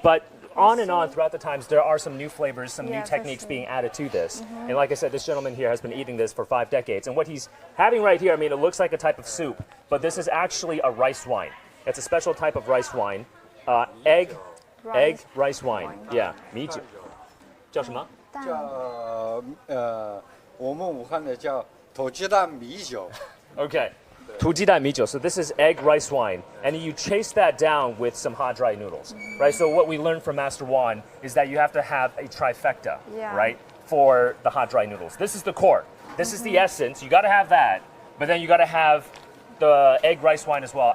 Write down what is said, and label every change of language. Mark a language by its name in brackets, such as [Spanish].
[English] But on and on throughout the times, there are some new flavors, some new techniques being added to this. And like I said, this gentleman here has been eating this for 5 decades. And what he's having right here, I mean, it looks like a type of soup, but this is actually a rice wine. It's a special type of rice wine, egg rice wine. [Chinese] Yeah, 米酒。叫什么？我们武汉的叫土鸡蛋米酒。 Okay. 土鸡蛋米酒. [English] So this is egg rice wine, and you chase that down with some hot dry noodles, right? So what we learned from Master Wan is that you have to have a trifecta, right, for the hot dry noodles. This is the core. This is the essence. You got to have that, but then you got to have the egg rice wine as well.